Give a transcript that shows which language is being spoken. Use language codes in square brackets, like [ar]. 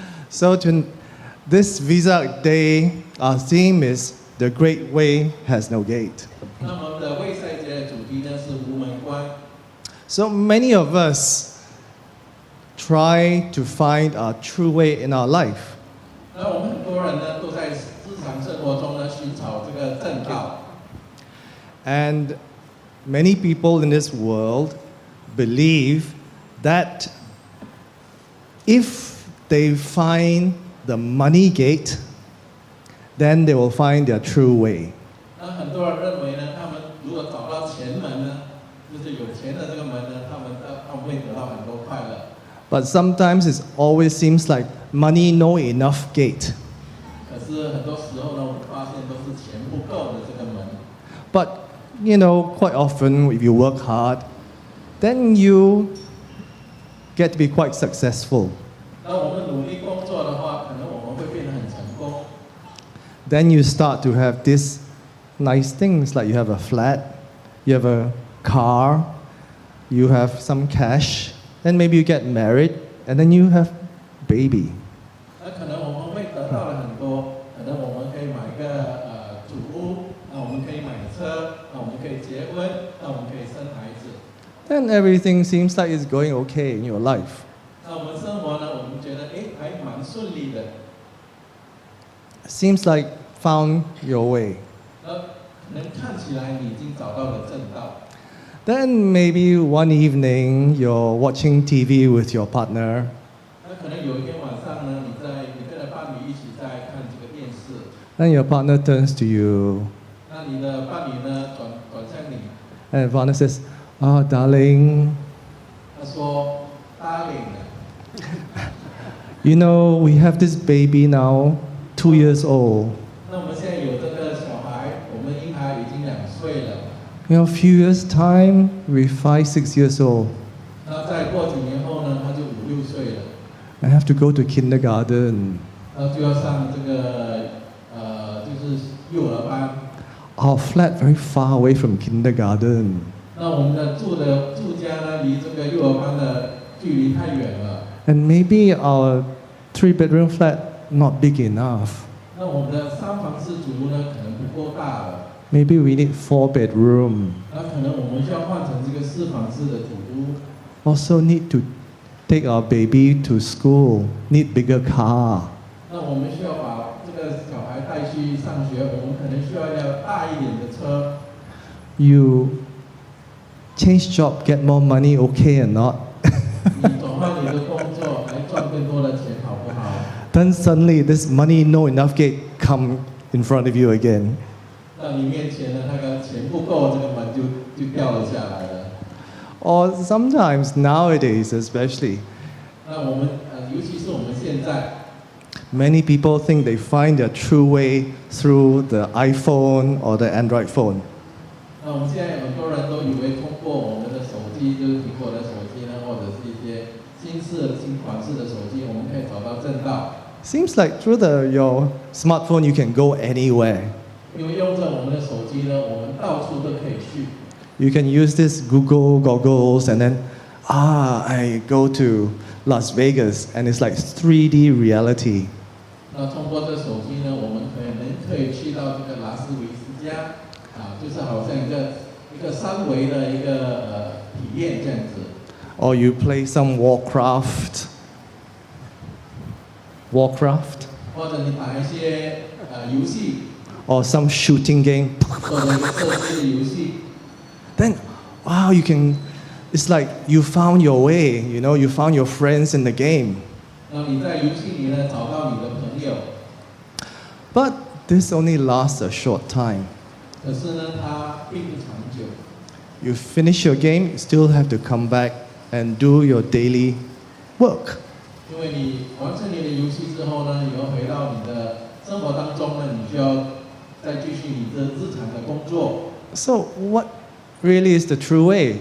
[en] So this Vesak Day, our theme is the Great Way has no gate. [zh] 那么我们的卫赛节的主题呢是无门关。 [en] So many of us try to find our true way in our life. [zh] 那我们很多人呢都在日常生活中呢寻找这个正道。 [en] And many people in this world believe that if they find the money gate, then they will find their true way. [zh] 那很多人认为呢，他们如果找到钱门呢，就是有钱的这个门呢，他们会得到很多快乐。 [en] But sometimes it always seems like money no enough gate. [zh] 可是很多时候呢，我们发现都是钱不够的这个门。 [en] But you know, quite often if you work hard, then you get to be quite successful. [zh] 那我们努力工作的话，可能我们会变得很成功。 [en] Then you start to have these nice things like you have a flat, you have a car, you have some cash, then maybe you get married, and then you have baby. [zh] 那可能我们会得到了很多，可能我们可以买个主屋，那我们可以买车，那我们可以结婚，那我们可以生孩子。 [en] Then everything seems like it's going okay in your life. [zh] 那我们生活呢，我们觉得还蛮顺利的。 [en] Seems like found your way. [zh] 那可能看起来你已经找到了正道。 [en] Then maybe one evening you're watching TV with your partner, [zh] 那可能有一天晚上呢，你跟着伴侣一起在看这个电视， [en] then your partner turns to you [zh] 那你的伴侣呢转向你， [en] and your partner says, "Ah, darling, [zh] 他说 ，Darling， [en] you know, we have this baby now, 2 years old. [zh] 那我们现在有这个小孩，我们婴孩已经2岁了， [en] You know, a few years' time, we're 5, 6 years old. [zh] 那再过几年后呢，他就5、6岁了， [en] I have to go to kindergarten. [zh] 然后就要上这个就是幼儿班。 [en] Our flat very far away from kindergarten. [zh] 那我们的住家呢，离这个幼儿班的距离太远了。 [en] And maybe our 3-bedroom flat not big enough. [zh] 那我们的3房4主屋呢，可能不够大了。 [en] Maybe we need 4-bedroom. [zh] 那可能我们需要换成这个4房4的主屋。 [en] Also need to take our baby to school. Need bigger car. [zh] 那我们需要把这个小孩带去上学，我们可能需要大一点的车。 [en] You change job, get more money, okay or not? [zh] 你转换你的工作来赚更多的钱，好不好？ [en] Then suddenly this money no enough gate come in front of you again. [zh] 那你面前呢，那个钱不够，这个门就掉了下来了。 [en] Or sometimes nowadays especially, [zh] 那我们尤其是我们现在。 [en] many people think they find their true way through the iPhone or the Android phone. [zh] 那我们现在很多人都以为通过我们的手机，就是苹果的手机呢，或者是一些新款式的手机，我们可以找到正道。 [en] Seems like through your smartphone you can go anywhere. [zh] 因为用着我们的手机呢，我们到处都可以去。 [en] You can use this Google goggles and then, I go to Las Vegas and it's like 3D reality. [zh] 那通过这手机呢，我们可以去到这个拉斯维斯加，就是好像一个3维的一个体验这样子。 [en] Or you play some Warcraft. [zh] 或者你打一些游戏， [en] Or some shooting game. [zh] 或者一个射击的游戏。 [en] Then, wow, it's like you found your way, you found your friends in the game. [zh] 那你在游戏里呢找到你的朋友， [en] But this only lasts a short time. [zh] 可是呢，它并不长久。 [en] You finish your game, you still have to come back and do your daily work. [zh] 因为你完成你的游戏之后呢，你要回到你的生活当中呢，你就要再继续你的日常的工作。 [en] So what really is the true way?